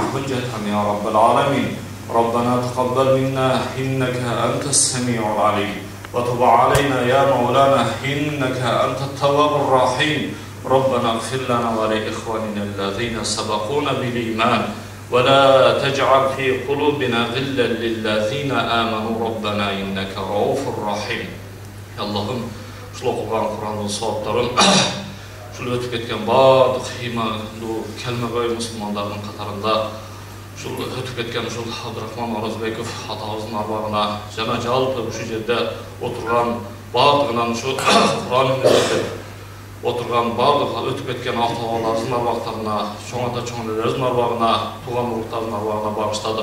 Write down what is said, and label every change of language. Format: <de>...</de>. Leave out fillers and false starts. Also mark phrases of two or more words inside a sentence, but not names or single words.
<ar>حجة يا رب العالمين ربنا تقبل منا إنك أنت السميع العليم وتب علينا يا مولانا إنك أنت التواب الرحيم ربنا اغفر لنا ولإخواننا الذين سبقونا بالإيمان ولا تجعل في قلوبنا غلا للذين آمنوا ربنا إنك رؤوف رحيم اللهم</ar> <ky>ушул окуган Кур'андын сабактарын ушул өтүп кеткен баардык ыймандуу келмебой мусулмандардын катарында ушул өтүп кеткен ушул Абдурахман Оразбеков атабыздын арбагына жана жалпы ушул жерде отурган баардыгынан ушу Кур'ан үмүтүп отурган баардык өтүп кеткен ата-бабаларыбыздын арбактарына, чоң ата чоң энелерибиздин арбагына, тууган уруктардын арбагына багыштадык.</ky>